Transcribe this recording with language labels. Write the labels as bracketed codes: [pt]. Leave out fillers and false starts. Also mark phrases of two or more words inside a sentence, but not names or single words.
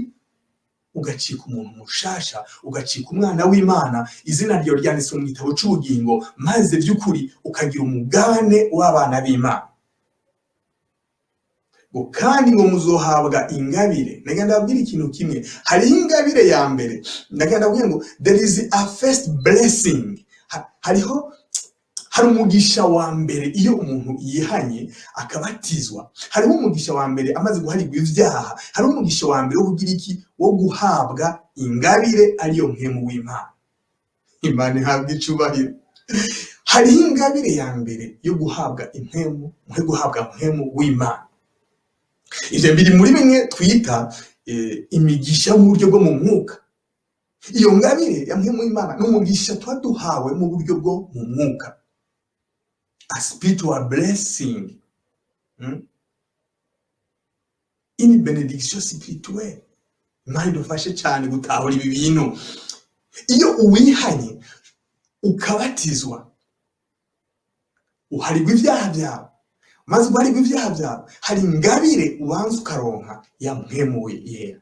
[rn] Ugacika umuntu mushasha, ugacika umwana w'Imana, izina ryawe ryanditswe mu gitabo cy'ubugingo, maze by'ukuri ukagira umugabane w'abana b'Imana. Kandi ngo muzohabwa ingabire. Ndagenda ndabwira ikintu kimwe, hari ingabire ya mbere. Ndagenda ndabwira ngo [en] there is a first blessing. [rn] Hari umugisha wa mbere iyo umuntu yihanye akabatizwa. Hariho umugisha wa mbere amaze guharirwa ibyaha. Hari umugisha wa mbere wo kugira iki? Wo guhabwa ingabire ariyo mpemu w'Imana. Imana ihabwe icubahiro. Hari ingabire ya mbere yo guhabwa impemu, guhabwa mpemu w'Imana. Ivyo biri muri bimwe twita imigisha mu buryo bwo mu mwuka. Iyo ngabire ya mpemu w'Imana n'umugisha twaduhawe mu buryo bwo mu mwuka. [en] A spiritual blessing. [fr] Une bénédiction spirituelle. [rn] Imana idufashe cyane gutahura ibi bintu. Iyo uwihanye ukabatizwa, uharigwa ibyaha byawe, maze uharigwa ibyaha byawe hari ingabire ubanza ukaronka ya mpwemu yera.